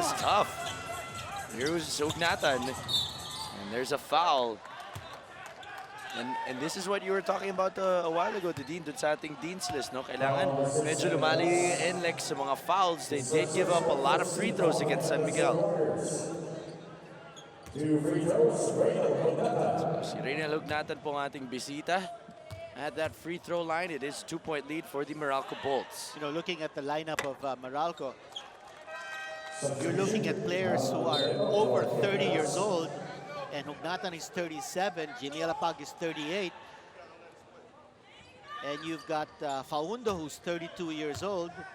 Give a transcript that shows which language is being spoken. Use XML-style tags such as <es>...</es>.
<en>That's tough. Here's Hugnatan. And there's a foul. And this is what you were talking about a while ago, Dean,</en> <tl>dun sa ating</tl> <en>Dean's List, no?</en> <tl>Kailangan medyo lumali Nlex sa mga fouls.</tl> <en>They did give up a lot of free throws against San Miguel.</en> <tl>So, si Reynel Hugnatan po ang ating bisita.</tl> <en>At that free throw line, it is 2-point lead for the Meralco Bolts. You know, looking at the lineup of Meralco, you're looking at players who are over 30 years old, and Hugnatan is 37, Jimmy Alapag is 38, and you've got Faundo, who's 32 years old.</en>